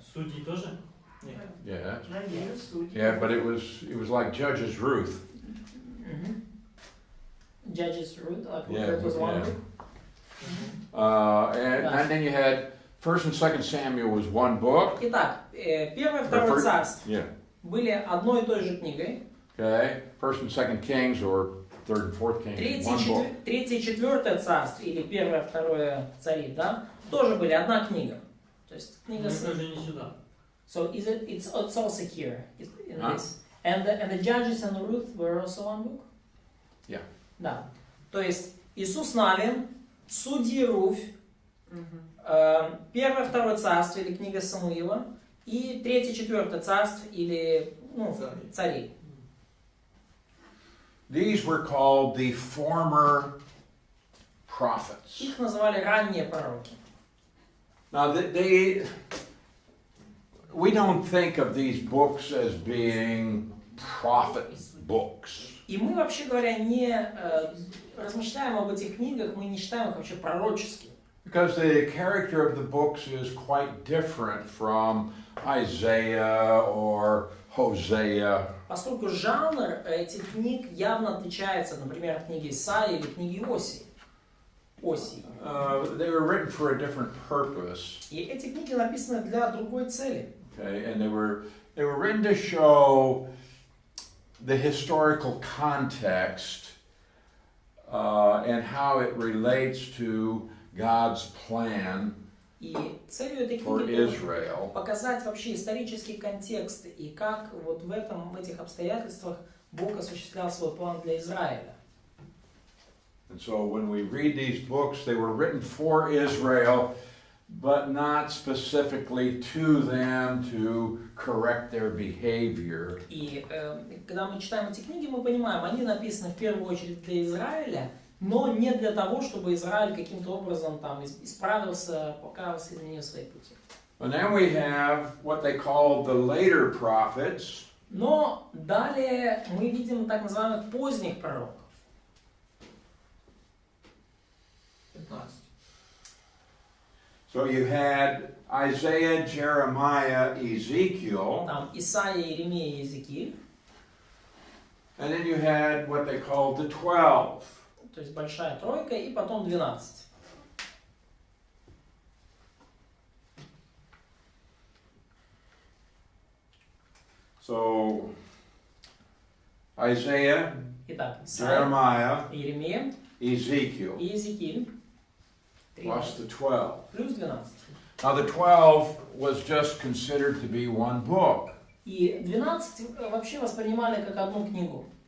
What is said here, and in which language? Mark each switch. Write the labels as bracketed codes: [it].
[ru] Судьи тоже? Нет. [en] Yeah. Yeah, but it was like Judges Ruth. Mm-hmm. Judges, Ruth, like Yeah, that was one yeah. book. And then you had First and Second Samuel was one book. [ru] Итак, Первое и Второе Царство [en] Yeah. [ru] были одной и той же книгой. [en] Okay. First and Second Kings or Third and Fourth Kings, one book. [ru] Третье и Четвертое Царство или Первое и Второе Цари, да, тоже были одна книга. То есть книга. Это же не сюда. [en] So it's also here in Huh? this. And the Judges and Ruth were also one book? Yeah. [ru] Да. То есть Иисус Навин, Судьи Руфь, Первое, Второе Царство или книга Самуила и Третье, Четвертое Царство или Царей. [en] These were called the former prophets. [ru] Их называли ранние пророки. [en] Now we don't think of these books as being prophet books. [ru] И мы, вообще говоря, не размышляем об этих книгах, мы не считаем их вообще пророческими. [en] Because the character of the books is quite different from Isaiah or Hosea. [ru] Поскольку жанр этих книг явно отличается, например, от книги Исаии или книги Осии. [en] They were written for a different purpose. [ru] И эти книги написаны для другой цели. [en] Okay, and they were written to show the historical context and how it relates to God's plan [ru] И целью этой [en] for [ru] книги было [en] Israel. [ru] показать вообще исторический контекст и как вот в этих обстоятельствах Бог осуществлял свой план для Израиля. [en] And so when we read these books, they were written for Israel, but not specifically to them to correct their behavior. [ru] И когда мы читаем эти книги, мы понимаем, они написаны в первую очередь для Израиля, но не для того, чтобы Израиль каким-то образом там исправился, покаялся, изменил свои пути. [en] And then we have what they call the later prophets. [ru] Но далее мы видим так называемых поздних пророков. [en] 15. So you had Isaiah, Jeremiah, Ezekiel, [ru] Там Исаия, Иеремия и Иезекииль. [en] and then you had what they called the 12. [ru] То есть большая тройка и потом 12. [en] So Isaiah, [ru] Итак, Исаия, [en] Jeremiah, [ru] Иеремия [en] Ezekiel, [ru] и Иезекииль. [en] plus the 12. [ru] Плюс 12. [en] Now the 12 was just considered to be one book. [ru] И 12 вообще воспринимали как одну книгу.